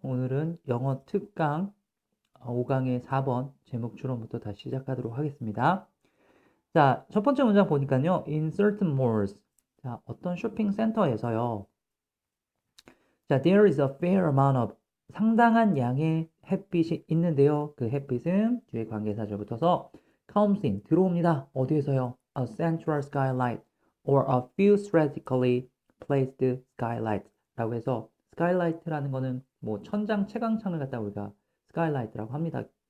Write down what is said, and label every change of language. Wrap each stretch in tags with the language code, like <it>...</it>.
<ko>오늘은 영어 특강 5강의 4번 제목 추론부터 다시 시작하도록 하겠습니다. 자, 첫 번째 문장 보니까요.</ko> <en>In certain malls.</en> <ko>자, 어떤 쇼핑센터에서요.</ko> <en>자, there is a fair amount of</en> <ko>상당한 양의 햇빛이 있는데요. 그 햇빛은 뒤에 관계사절 붙어서</ko> <en>comes in</en> <ko>들어옵니다. 어디에서요?</ko> <en>A central skylight or a few strategically placed skylights</en> <ko>라고 해서 skylight라는 거는 뭐 천장 채광창을 갖다 우리가 skylight라고 합니다.</ko>